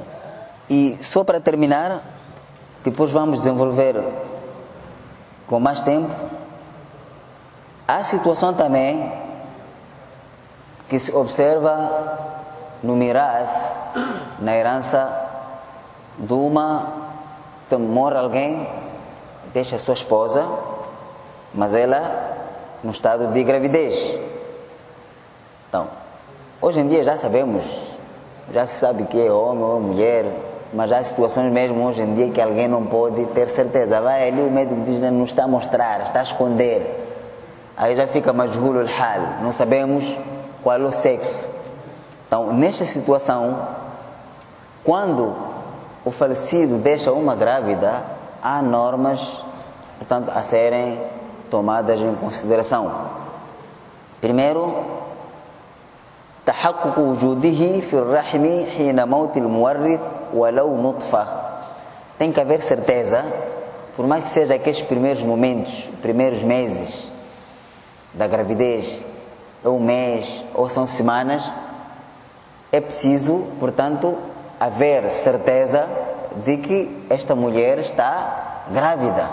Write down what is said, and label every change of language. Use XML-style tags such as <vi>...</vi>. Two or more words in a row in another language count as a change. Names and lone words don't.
<pt>E só para terminar, depois vamos desenvolver com mais tempo, há situação também que se observa no mirath, na herança de morre alguém, deixa a sua esposa, mas ela no estado de gravidez. Então, hoje em dia já sabemos, já se sabe que é homem ou mulher, mas há situações mesmo hoje em dia que alguém não pode ter certeza. Vai ali, o médico diz, não está a mostrar, está a esconder. Aí já fica</pt> <ar>مجهول الحال,</ar> <pt>não sabemos qual é o sexo. Então, nesta situação, quando o falecido deixa uma grávida, há normas, portanto, a serem tomadas em consideração. Primeiro,</pt> <ar>تحقق وجوده في الرحم حين موت المورث ولو نطفة.</ar> <pt>Tem que haver certeza, por mais que seja aqueles primeiros momentos, primeiros meses da gravidez, ou um mês, ou são semanas, é preciso, portanto, haver certeza de que esta mulher está grávida.</pt>